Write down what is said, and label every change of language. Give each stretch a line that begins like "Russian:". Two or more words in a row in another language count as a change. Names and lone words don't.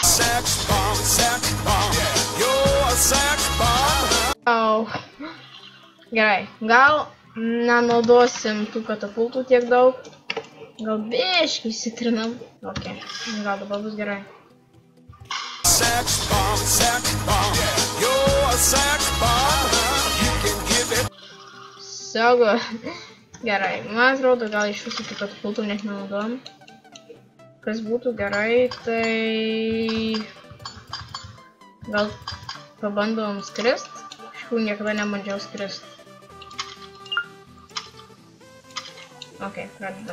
Lithuanian: Gerai, gal nenaudosim tų katapultų tiek daug. Gal biškai įsitrinam. Ok, gal dabar bus gerai.
English: sex bomb. You're a sex bomb. You can give it.
Lithuanian: Saugo. Gerai, man atrodo, gal iš visų tų katapultų net nenaudojam. Kas būtų gerai, tai... Gal pabandom skrist? Šių niekada nebandžiau skrist. Ok, pradedam.